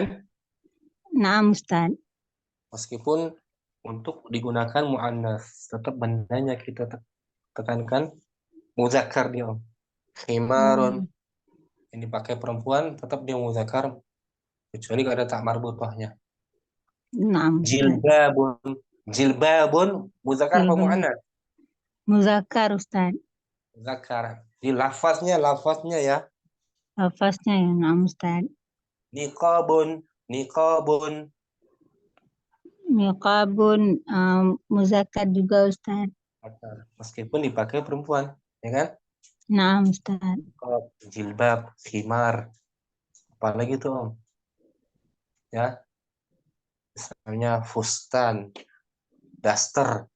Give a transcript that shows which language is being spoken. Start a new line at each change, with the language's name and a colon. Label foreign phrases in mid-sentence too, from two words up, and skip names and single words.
Indonesian: Naam Ustaz. Meskipun untuk digunakan muannas, tetap bendanya kita tekankan muzakkar dia, Om. Khimarun. Ini pakai perempuan, tetap dia muzakkar, kecuali kalau ada tak marbutahnya. Naam Ustaz. Jilbabun. Jilbabun muzakkar apa Jilbab. muannas? Muzakkar Ustaz. Muzakkar. Di lafaznya ya. Lafaznya ya, naam Ustaz. Niqabun. Niqabun. Niqabun muzakkar juga Ustaz. Meskipun dipakai perempuan, ya kan? Naam Ustaz. Niqab, jilbab, khimar. Apalagi tuh, Om? Ya. Misalnya fustan, daster,